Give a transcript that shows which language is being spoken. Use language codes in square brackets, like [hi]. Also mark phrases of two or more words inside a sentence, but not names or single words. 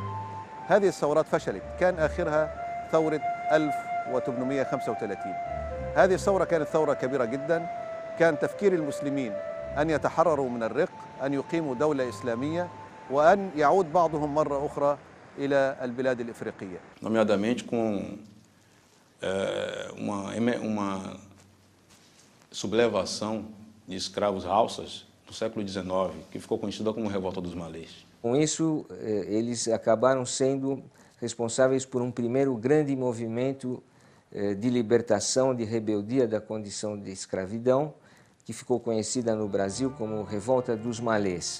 [ar] هذه الثورات فشلت، كان آخرها ثورة 1835. هذه الثورة كانت ثورة كبيرة جدا. كان تفكير المسلمين أن يتحرروا من الرق، أن يقيموا دولة إسلامية، وأن يعود بعضهم مرة أخرى إلى البلاد الإفريقية. [pt] Nomeadamente com uma sublevação de escravos Hausas no século XIX, que ficou conhecida como Revolta dos Malês. Com isso, eles acabaram sendo responsáveis por um primeiro grande movimento de libertação, de rebeldia da condição de escravidão, que ficou conhecida no Brasil como Revolta dos Malês.